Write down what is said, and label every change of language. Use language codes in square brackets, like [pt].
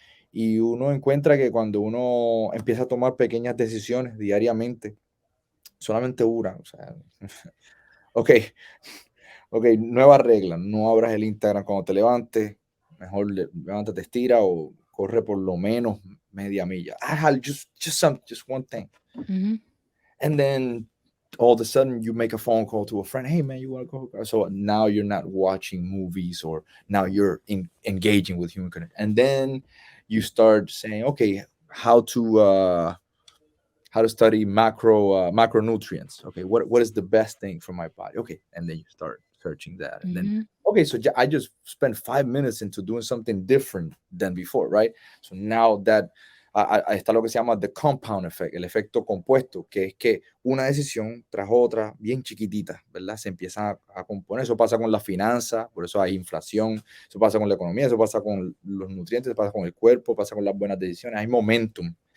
[es] Y uno encuentra que cuando uno empieza a tomar pequeñas decisiones diariamente, solamente una, o sea, ok, ok, nueva regla, no abras el Instagram cuando te levantes, mejor levántate, estira o corre por lo menos media milla. [en] Just one thing. ujú, And then all of a sudden you make a phone call to a friend. Hey man, you want to go? So now you're not watching movies, or now you're engaging with human connection. And then you start saying, okay, how to uh, how to study macronutrients. Okay, what is the best thing for my body? Okay, and then you start searching that, and then ujú, okay, so I just spent 5 minutes into doing something different than before, right? So now that [es] está lo que se llama [en] the compound effect, [es] el efecto compuesto, que es que una decisión tras otra, bien chiquitita, ¿verdad? Se empieza a componer. Eso pasa con la finanza, por eso hay inflación, eso pasa con la economía, eso pasa con los nutrientes, eso pasa con el cuerpo, pasa con las buenas decisiones, hay momentum.